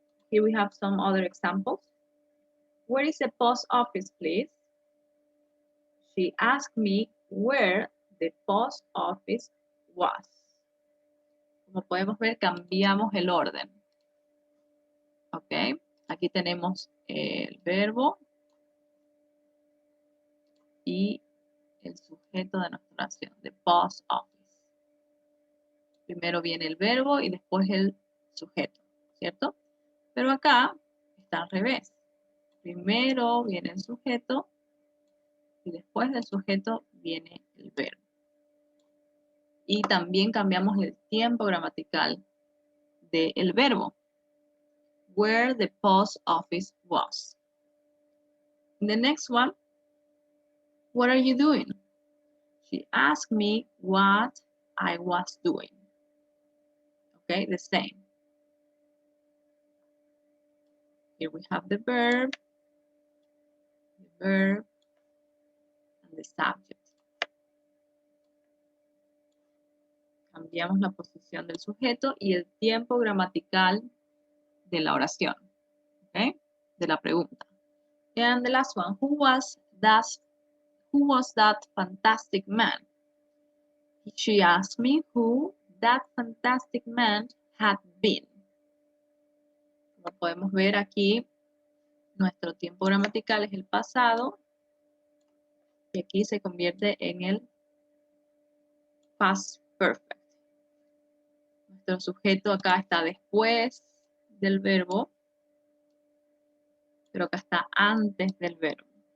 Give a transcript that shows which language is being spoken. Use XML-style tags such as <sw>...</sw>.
<en>Here we have some other examples. Where is the post office, please? She asked me where the post office was.</en> <es>Como podemos ver, cambiamos el orden. Ok, aquí tenemos el verbo y el sujeto de nuestra oración,</es> <en>the post office.</en> <es>Primero viene el verbo y después el sujeto, ¿cierto? Pero acá está al revés. Primero viene el sujeto y después del sujeto viene el verbo. Y también cambiamos el tiempo gramatical del verbo.</es> <en>Where the post office was. The next one, what are you doing? She asked me what I was doing. Okay, the same. Here we have the verb, and the subject.</en> <es>Cambiamos la posición del sujeto y el tiempo gramatical de la oración, okay, de la pregunta.</es> <en>And the last one, who was that fantastic man? She asked me who that fantastic man had been.</en> <es>Como podemos ver aquí, nuestro tiempo gramatical es el pasado y aquí se convierte en el past perfect. Nuestro sujeto acá está después del verbo, pero acá está antes del verbo.</es>